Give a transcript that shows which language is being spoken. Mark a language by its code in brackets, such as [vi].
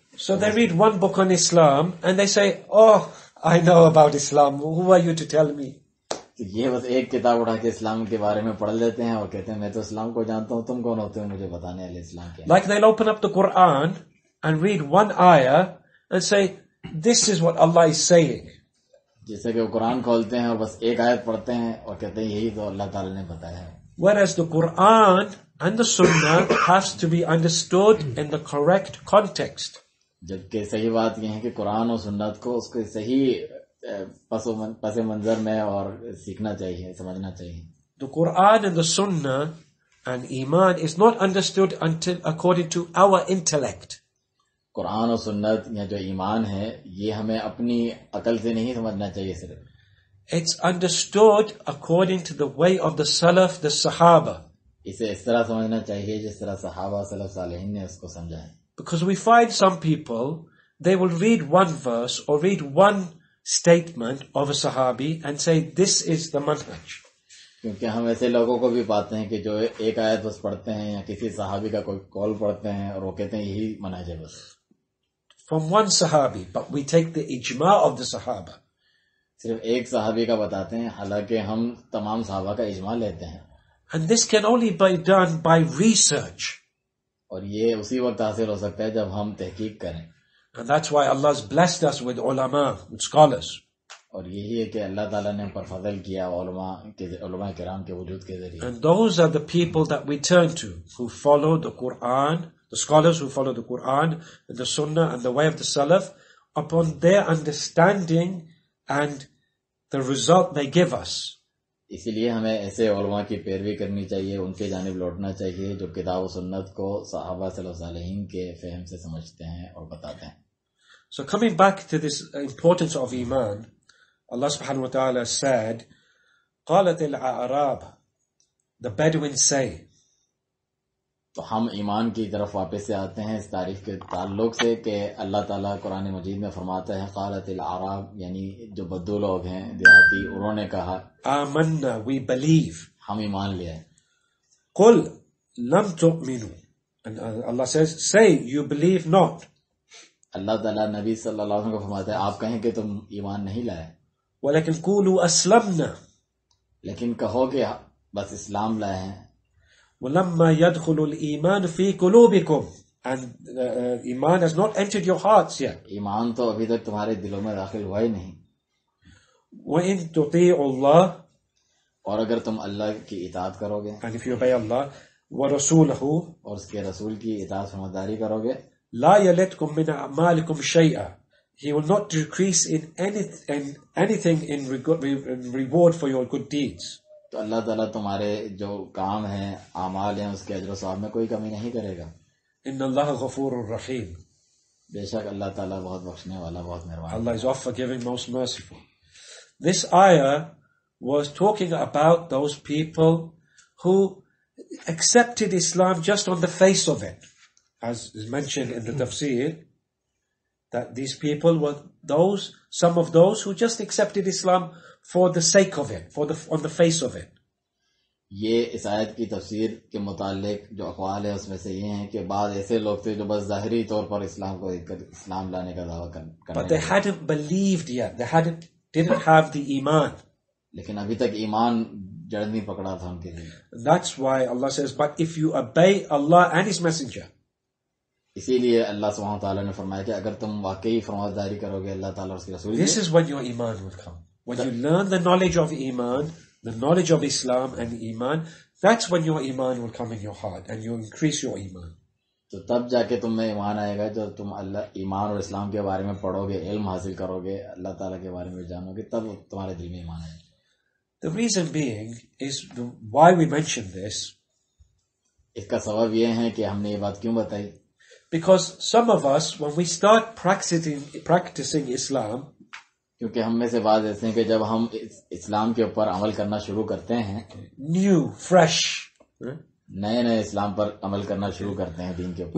[en] So they read one book on Islam and they say, oh, I know about Islam. Who are you to tell me? [ur] یہ بس ایک کتاب اٹھا کے اسلام کے بارے میں پڑھ لیتے ہیں اور کہتے ہیں میں تو اسلام کو جانتا ہوں, تم کون ہوتے ہو مجھے بتانے والے اسلام کیا. [en] Like they'll open up the Quran and read one ayah and say, this is what Allah is saying. [ur] جیسے کہ وہ قرآن کھولتے ہیں اور بس ایک آیت پڑھتے ہیں اور کہتے ہیں یہی تو اللہ تعالی نے بتایا ہے. [en] Whereas the Quran and the Sunnah has to be understood in the correct context. [ur] جبکہ صحیح بات یہ ہے کہ قرآن اور سنت کو اس کے صحیح پس منظر میں اور سیکھنا چاہیے, سمجھنا چاہیے. [en] The Quran and the Sunnah and Iman is not understood until according to our intellect. [ur] قرآن اور سنت یا جو ایمان ہے یہ ہمیں اپنی عقل سے نہیں سمجھنا چاہیے صرف. [en] It's understood according to the way of the Salaf, the Sahaba. [ur] اسے اس طرح سمجھنا چاہیے جس طرح صحابہ سلف صالحین نے اس کو سمجھا ہے. [en] Because we find some people, they will read one verse or read one statement of a Sahabi and say, this is the manhaj. [ur] کیونکہ ہم ایسے لوگوں کو بھی پاتے ہیں کہ جو ایک آیت بس پڑھتے ہیں یا کسی صحابی کا کوئی قول پڑھتے ہیں اور وہ کہتے ہیں یہی منہج ہے بس. [en] From one Sahabi, but we take the ijma of the Sahaba. [ur] صرف ایک صحابی کا بتاتے ہیں حالانکہ ہم تمام صحابہ کا اجماع لیتے ہیں. [en] And this can only be done by research. [ur] اور یہ اسی وقت حاصل ہو سکتا ہے جب ہم تحقیق کریں. [en] And that's why Allah's blessed us with ulama, with scholars. [ur] اور یہی ہے کہ اللہ تعالیٰ نے ہم پر فضل کیا علماء کرام کے وجود کے ذریعے. [en] And those are the people that we turn to, who follow the Quran, the scholars who follow the Quran, and the Sunnah and the way of the Salaf, upon their understanding and the result they give us. [ur] اسی لیے ہمیں ایسے علماء کی پیروی کرنی چاہیے, ان کے جانب لوٹنا چاہیے جو کتاب و سنت کو صحابہ سلف صالحین کے فہم سے سمجھتے ہیں اور بتاتے ہیں. [en] So coming back to this importance of Iman, Allah subhanahu wa ta'ala said, [ar] قَالَتِ الْأَعْرَابِ, [en] the Bedouins say. [ur] تو ہم ایمان کی طرف واپس سے آتے ہیں اس تعریف کے تعلق سے کہ اللہ تعالیٰ قرآن مجید میں فرماتا ہے [ar] قالت الاعراب, [ur] یعنی جو بدو لوگ ہیں دیہاتی, انہوں نے کہا [ar] آمنا, [en] we believe. [ur] ہم ایمان لے آئے. [ar] قل لم تؤمنوا, [en] and Allah says, say you believe not. [ur] اللہ تعالیٰ نبی صلی اللہ علیہ وسلم کو فرماتا ہے آپ کہیں کہ تم ایمان نہیں لائے, [ar] وَلَكِنْ قُولُوا أَسْلَمْنَا, [ur] لیکن کہو کہ بس اسلام لائے ہیں. [ar] وَلَمَّا يَدْخُلُ الْإِيمَانُ فِي قُلُوبِكُمْ, [en] and Iman has not entered your hearts yet. [ur] ایمان تو ابھی تک تمہارے دلوں میں داخل ہوا ہی نہیں. [ar] وَإِن تُطِيعُوا اللَّهَ, [ur] اور اگر تم اللہ کی اطاعت کرو گے, [en] and if you obey Allah, [ar] وَرَسُولَهُ, [ur] اور اس کے رسول کی اطاعت فرمانبرداری کرو گے, [ar] لَا يَلِتْكُم مِّنْ أَعْمَالِكُمْ شَيْئًا, [en] He will not decrease in anything in reward for your good deeds. [ur] تو اللہ تعالیٰ تمہارے جو کام ہیں اعمال ہیں اس کے اجر و ثواب میں کوئی کمی نہیں کرے گا. [ar] ان اللہ غفور الرحیم, [ur] بے شک اللہ تعالیٰ بہت بخشنے والا, بہت مہربان. [en] Allah is oft forgiving, most merciful. this ayah was talking about those people who accepted Islam just on the face of it, as is mentioned in the tafsir, that these people were some of those who just accepted Islam for the sake of it, on the face of it. [ur] یہ اس آیت کی تفسیر کے متعلق جو اقوال ہے اس میں سے یہ ہیں کہ بعض ایسے لوگ تھے جو بس ظاہری طور پر اسلام کو اسلام لانے کا دعویٰ کرتے [en] But they hadn't believed yet. They didn't have the Iman. [ur] لیکن ابھی تک ایمان جڑ نہیں پکڑا تھا ان کے لیے. [en] That's why Allah says, but if you obey Allah and His Messenger. [ur] اسی لیے اللہ سبحانہ وتعالیٰ نے فرمایا کہ اگر تم واقعی فرمانبرداری کرو گے اللہ تعالیٰ اور اس کے رسول [en] This is when your Iman will come. When you learn the knowledge of Iman, the knowledge of Islam and Iman, that's when your Iman will come in your heart and you increase your Iman. [ur] تو تب جا کے تم میں ایمان آئے گا جب تم اللہ ایمان اور اسلام کے بارے میں پڑھو گے, علم حاصل کرو گے, اللہ تعالیٰ کے بارے میں جانو گے, تب تمہارے دل میں ایمان آئے گا. [en] The reason being is why we mention this. [ur] اس کا سبب یہ ہے کہ ہم نے یہ بات کیوں بتائی. [en] Because some of us, when we start practicing Islam, [ur] کیونکہ ہم میں سے بعض ایسے ہیں کہ جب ہم اسلام کے اوپر عمل کرنا شروع کرتے ہیں, [en] new, fresh, [ur] نئے اسلام پر عمل کرنا شروع کرتے ہیں دین کے اوپر,